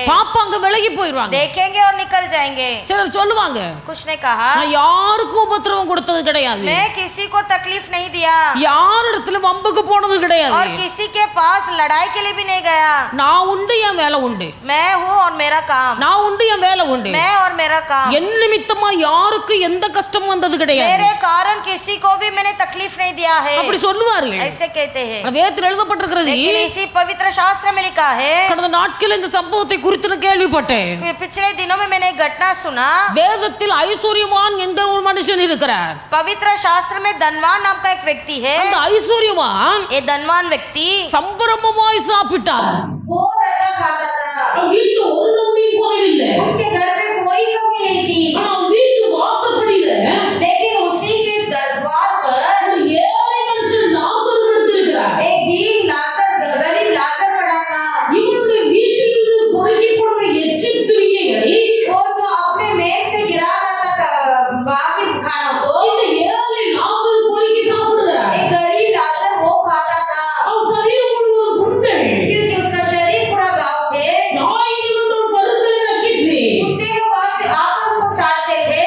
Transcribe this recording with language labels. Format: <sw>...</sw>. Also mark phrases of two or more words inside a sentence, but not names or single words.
<ta>பாப்பாங்க விலகி போயிருவாங்க.</ta> <hi>देखेंगे और निकल जाएंगे.</hi> <ta>சிலர் சொல்லுவாங்க,</ta> <hi>कुछ ने कहा,</hi> <ta>நான் யாருக்கும் உபத்திரவம் கொடுத்தது கிடையாது,</ta> <hi>मैं किसी को तकलीफ नहीं दिया</hi> <ta>யாரிடத்துல வம்புக்கு போனது கிடையாது,</ta> <hi>और किसी के पास लड़ाई के लिए भी नहीं गया.</hi> <ta>நான் உண்டு, என் வேலை உண்டு,</ta> <hi>मैं हूँ और मेरा काम,</hi> <ta>நான் உண்டு, என் வேலை உண்டு.</ta> <hi>मैं और मेरा काम.</hi> <ta>என் நிமித்தமா யாருக்கு எந்த கஷ்டமும் வந்தது கிடையாது.</ta> <hi>मेरे कारण किसी को भी मैंने तकलीफ नहीं दिया है.</hi> <ta>அப்படி சொல்லுவார்கள்.</ta> <hi>ऐसे कहते हैं.</hi> <ta>வேதத்தில் எழுதப்பட்டிருக்கிறது.</ta> <hi>लेकिन इसी पवित्र शास्त्र में लिखा है,</hi> <ta>கடந்த நாட்களில் இந்த சம்பவத்தை குறித்து நான் கேள்விப்பட்டேன்.</ta> <hi>पिछले दिनों में मैंने एक घटना सुना.</hi> <ta>வேதத்தில் ஐஸ்வர்யவான் என்கிற ஒரு மனுஷன் இருக்கிறார்.</ta> <hi>पवित्र शास्त्र में धनवान नाम का एक व्यक्ति है.</hi> <ta>அந்த ஐஸ்வர்யவான்</ta> <hi>ये धनवान व्यक्ति</hi> <ta>சம்பரமாய் சாப்பிட்டார்.</ta> <hi>बहुत अच्छा खाता था.</hi> <ta>வீட்டுல ஒரு நம்பியும் குறையில்லை.</ta> <hi>उसके घर में कोई कमी नहीं थी.</hi> <ta>வீட்டு வாசப்படியில</ta> <hi>लेकिन उसी के द्वार पर</hi> <ta>ஒரு ஏழை மனுஷன் லாசர் படுத்திருக்கிறார்.</ta> <hi>एक दीन लाजर, गरीब लाजर पड़ा था.</hi> <ta>இவனுடைய வீட்டில் இருந்து பொறுக்கி போடுற எச்சில் துணிக்கைகளை</ta> <hi>वो जो अपने मेज से गिरा था बाकी खाना को,</hi> <ta>இந்த ஏழை லாசர் பொறுக்கி சாப்பிடுகிறார்.</ta> <hi>एक गरीब लाजर वो खाता था.</hi> <ta>அவன் சரீரம் முழுவதும் புண்கள்,</ta> <hi>क्योंकि उसका शरीर पूरा गाँव थे.</hi> <ta>நாய்கள் வந்து ஒரு பருத்தலை நக்கிச்சு.</ta> <hi>कुत्ते लोग वहां से आकर उसको चाटते</hi>